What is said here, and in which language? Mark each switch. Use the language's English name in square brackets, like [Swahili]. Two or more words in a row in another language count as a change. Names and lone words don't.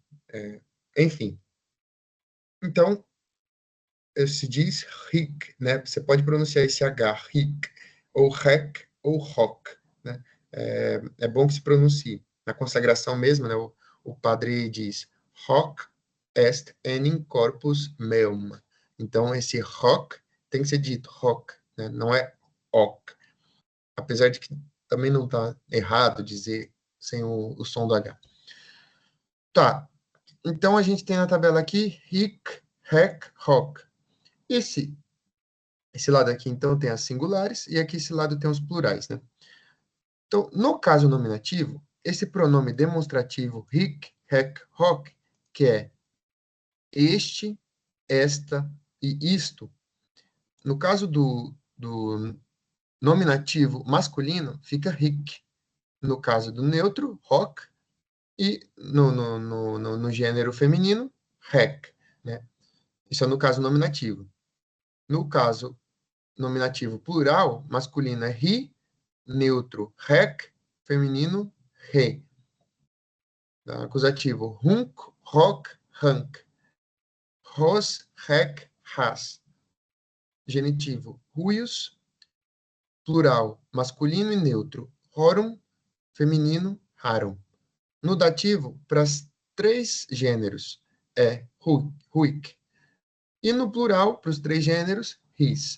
[Portuguese] Enfim, então, se diz ric, né? Você pode pronunciar esse H, ric, ou rec, ou rock, né? É bom que se pronuncie. Na consagração mesmo, né? O padre diz, [Latin] hoc est enim corpus meum. [Portuguese] Então, esse rock tem que ser dito rock, né? Não é ok. Apesar de que também não está errado dizer sem o som do H. Tá. Então, a gente tem na tabela aqui [Latin] hic, rec, hoc. [Portuguese] Esse lado aqui, então, tem as singulares, e aqui esse lado tem os plurais, né? Então, no caso nominativo, esse pronome demonstrativo [Latin] hic, rec, hoc, [Portuguese] que é este, esta e isto, no caso do nominativo masculino, fica hic. No caso do neutro, hoc, e no gênero feminino, rec, né? Isso é no caso nominativo. No caso nominativo plural, masculino é ri, neutro, rec, feminino, re. Tá? Acusativo, [Latin] hunc, hoc, hanc. Ros, rec, ras. [Portuguese] Genitivo, ruius, plural, masculino e neutro. Horum, feminino, harum. No dativo, para os três gêneros, é huic. E no plural, para os três gêneros, ris.